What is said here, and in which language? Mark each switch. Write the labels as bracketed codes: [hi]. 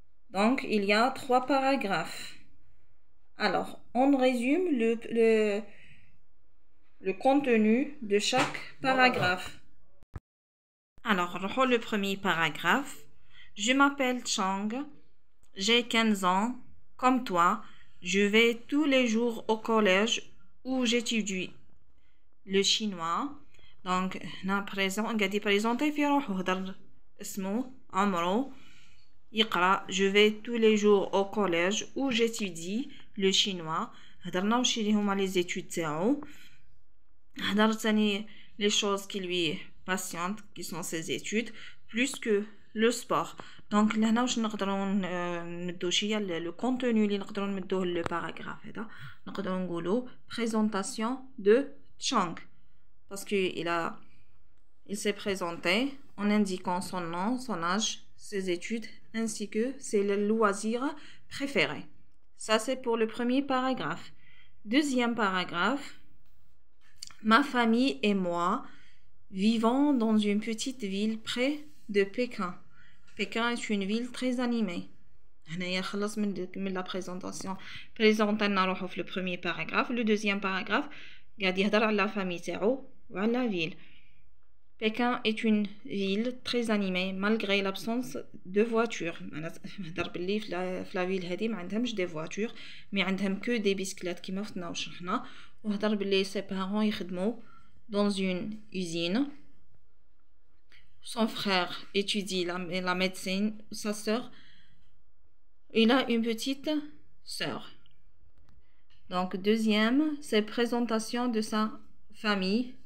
[fr] Donc, il y a 3 paragraphes. Alors, on résume le contenu de chaque paragraphe. Alors, le premier paragraphe. Je m'appelle Chang, j'ai 15 ans, comme toi, je vais tous les jours au collège où j'étudie le chinois. [ar] Donc, قاعد يبريزونتي في روحو هدر اسمه عمرو يقرأ. [fr] Je vais tous les jours au collège où j'étudie le chinois. [ar] هدرنا وشي اللي هما les études تاعو. هدر ثاني [fr] les choses qui lui passionnent qui sont ses études plus que le sport. [ar] Donc لهنا واش نقدروا نمدو شي le contenu اللي نقدروا نمدوه le paragraphe هذا. نقدروا نقولوا [fr] présentation de Chang parce que il s'est présenté en indiquant son nom, son âge, ses études ainsi que ses loisirs préférés. Ça c'est pour le premier paragraphe. Deuxième paragraphe. Ma famille et moi vivons dans une petite ville près de Pékin. Pékin est une ville très animée. [ar] هنايا خلص من la présentation. Présentنا نروحو في le premier paragraphe. [fr] Le deuxième paragraphe [ar] قاعد يهضر على la famille تاعو وعلى la ville. [fr] Pékin est une ville très animée malgré l'absence de voitures. [ar] نهضر باللي في la ville هذه ما عندهمش des voitures mais عندهم que des bicyclettes كيما فتنا وشرحنا. وهضر باللي ses parents يخدموا [fr] dans une usine. Son frère étudie la médecine. Sa sœur, il a une petite sœur. Donc deuxième, c'est présentation de sa famille.